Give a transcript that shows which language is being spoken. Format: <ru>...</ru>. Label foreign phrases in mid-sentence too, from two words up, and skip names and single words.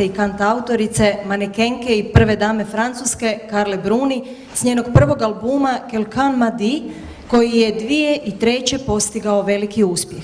<hr>i kantautorice, manekenke i prve dame Francuske Carle Bruni s njenog prvog albuma Quelqu'un m'a dit, koji je 2003. postigao veliki uspjeh.</hr>